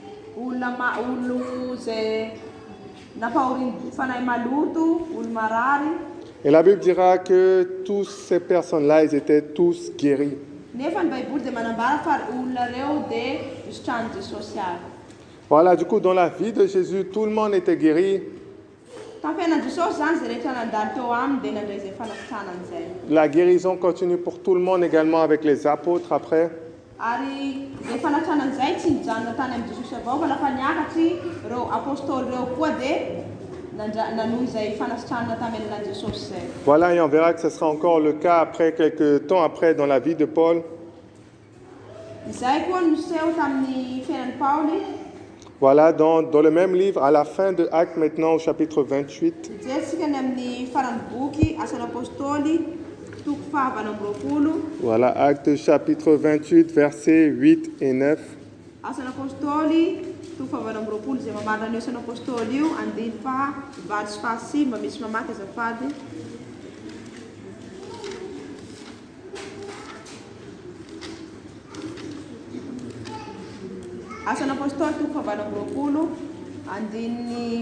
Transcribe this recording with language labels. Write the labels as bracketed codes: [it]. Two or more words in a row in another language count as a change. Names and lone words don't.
[fr] Et la Bible dira que toutes ces personnes-là, ils étaient tous guéris. Voilà, du coup, dans la vie de Jésus, tout le monde était guéri. [mg] Tamin'ny fiainan'i Jesosy zany zay rehetra nandalo teo aminy dia nandray izay fanasitranany zay. [fr] La guérison continue pour tout le monde également avec les apôtres après. [mg] Ary izay fanasitranany zay tsy nijanona tany amin'ny Jesosy avao fa lafa niakatry ireo apôstôly ireo koa dia nanohy izay fanasitranana tamin'ny alalan'i Jesosy zay. [fr] Voilà, et on verra que ce sera encore le cas après, quelques temps après, dans la vie de Paul. [mg] Izay koa niseho tamin'ny fiainan'i Paoly. [fr] Voilà, dans le même livre, à la fin de Actes maintenant, au chapitre 28. [mg] Jerentsika ny amin'ny farany boky asan'ny apôstôly toko fahavalo amby roapolo. [fr] Voilà, Actes chapitre 28, versets 8 et 9. [mg] Asan'ny apôstôly toko fahavalo amby roapolo izay mamarina ny asan'ny apôstôly io andiny fahavalo sy fahasivy mba misy mamaky azafady. Asan'ny apôstôly toko fahavalo amby roapolo andiny